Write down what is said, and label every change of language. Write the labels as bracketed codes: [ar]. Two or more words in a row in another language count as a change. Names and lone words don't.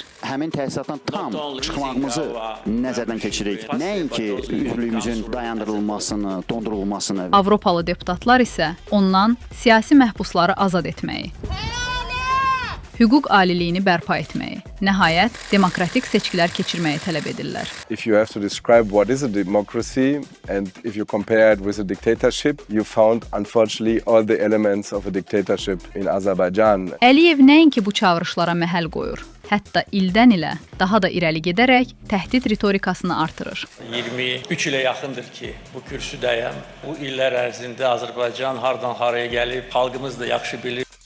[az] Həmin təsisatdan tam çıxmağımızı nəzərdən keçiririk. Nəinki üzvlüyümüzün dayandırılmasını, dondurulmasını. Avropalı deputatlar isə ondan siyasi məhbusları azad etməyi, hüquq aliliyini bərpa etməyi, nəhayət demokratik seçkilər keçirməyi tələb edirlər. [en] If you have to describe what is a democracy and if you compare it with a dictatorship, you found unfortunately all the elements of a dictatorship in Azerbaijan. [az] Əliyev nəinki bu çağırışlara məhəl qoyur, hətta ildən ilə daha da irəli gedərək təhdid ritorikasını artırır. 23 ilə yaxındır ki, bu kürsüdəyəm. Bu illər ərzində Azərbaycan hardan haraya gəlib, xalqımız da yaxşı bilir.